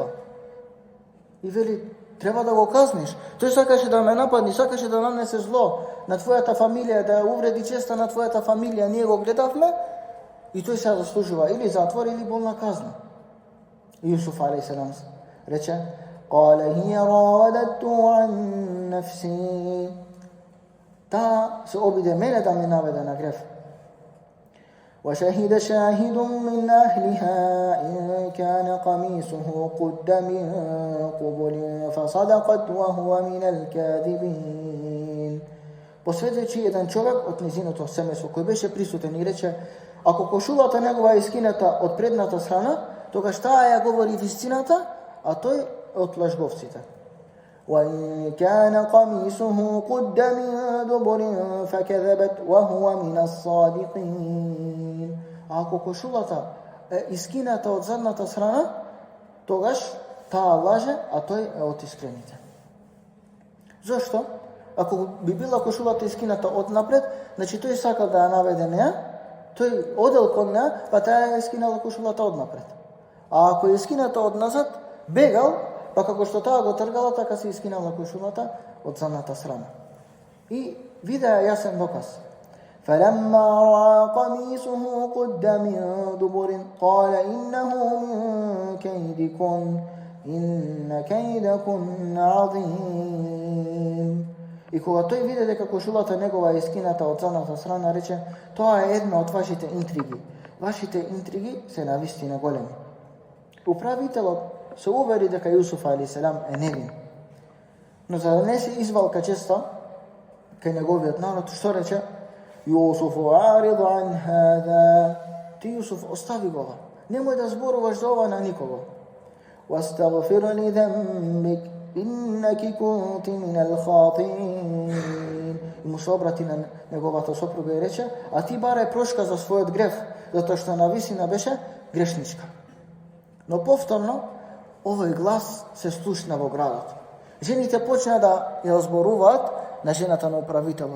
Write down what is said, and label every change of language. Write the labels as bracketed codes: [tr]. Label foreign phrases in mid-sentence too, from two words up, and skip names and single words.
[mk] И вели, треба да го казниш. Тој сакаше да ме нападни, сакаше да нанесе зло на твојата фамилија, да ја увреди честа на твојата фамилија. Ние го гледавме и тој се заслужува или затвор или болна казна. Јусуф алейхиссалам рече: [ar] "قال هي راودتني عن نفسي." [mk] Та се обиде мене да ме наведе на греф. [ar] وشهد شاهد من أهلها إن كان قميصه قد من قبل فصدقت وهو من الكاذبين. [mk] Посведечи еден човек од незиното семејство кој беше присутен и рече: ако кошулата негова е скината од предната страна, тогаш таа ја говори вистината, а тој од лажговците. [ar] وإن كان قميصه قد من دبر فكذبت وهو من الصادقين. [mk] Ако кошулата е искината од задната страна, тогаш таа лаже, а тој е од искрените. Зошто? Ако би била кошулата искината од напред, значи тој сакал да ја наведе неа, тој одел кон неа, па таа ја искинала кошулата од напред. А ако е искината од назад, бегал, па како што таа го тргала, така се искинала кошулата од задната страна. И видеа јасен доказ. [ar] فلما رأى قميصه قد من دبر قال إنه من كيدكن إن كيدكن عظيم. [mk] И кога тој виде дека кошулата негова е искината од задната страна, рече: тоа е една од вашите интриги. Вашите интриги се навистина големи. Управителот се увери дека Јусуф алейхиссалам е невин. Но за да не се извалка честа кај неговиот народ, што рече? [ar] يوسف أعرض عن هذا. [mk] Ти, Јусуф, остави го. Немој да зборуваш за ова на никого. [ar] واستغفري ل ذنبك إنك كنت من الخاطئين. [mk] И му се обрати на неговата сопруга и рече: а ти барај прошка за својот греф, затоа што навистина беше грешничка. Но повторно овој глас се слушна во градот. Жените почна да ја зборуваат на жената на управителот.